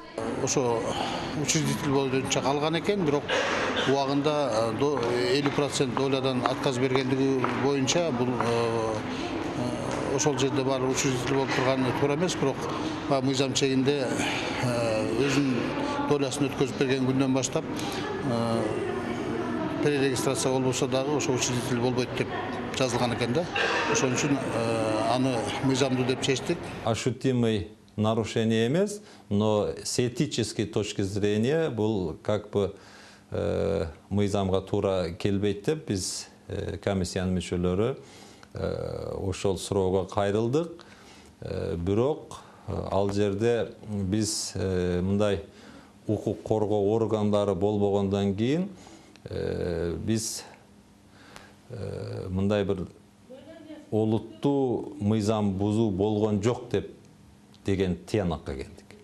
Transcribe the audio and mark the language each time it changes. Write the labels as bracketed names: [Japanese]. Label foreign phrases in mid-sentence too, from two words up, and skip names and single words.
[Kyrgyz] Ошо учредитель боюнча калган экен, бирок убагында 50% долядан отказ бергендиги боюнча бул ошол жерде бар учредитель болуп турганы туура эмес, бирок мыйзам чегинде өзүнүн долясын өткөзүп берген күндөн баштап перерегистрация болбосо дагы ошо учредитель болбойт деп жазылган экен да. Ошон үчүн аны мыйзамдуу деп чечтик. [Russian] Ощутимый нарушение эмес, но с этической точки зрения [Kyrgyz] бул как бы мыйзамга туура келбейт деп биз комиссиянын мүчөлөрү ошол суроого кайрылдык. Бирок ал жерде биз мындай укук коргоо органдары болбогондон кийин биз мындай бир олуттуу мыйзам бузуу болгон жок деп деген тыянакка келдик.